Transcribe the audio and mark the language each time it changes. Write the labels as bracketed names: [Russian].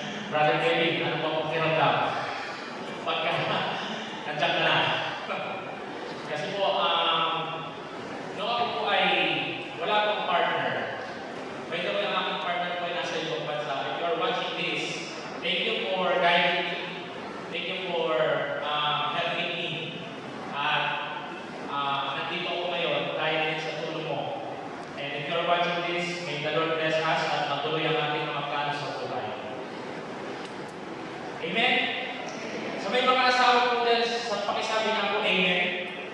[Filipino] Brother Kevin, ano po ang kiramdam? Pagka nandiyan ka na. Kasi po, nung ako po ay wala akong partner. [English] By the way, [Filipino] ang aking partner po ay nasa ibang bansa. [English] If you are watching this, thank you for guiding me. Thank you for helping me. [Filipino] At nandito ako ngayon dahil din sa tulong mo. [English] And if you are watching this, may the Lord bless us [Filipino] at magtuloy ang ating mga plano sa buhay. Amen? So may mga asawa po dyan, sa pakisabi nga po, amen.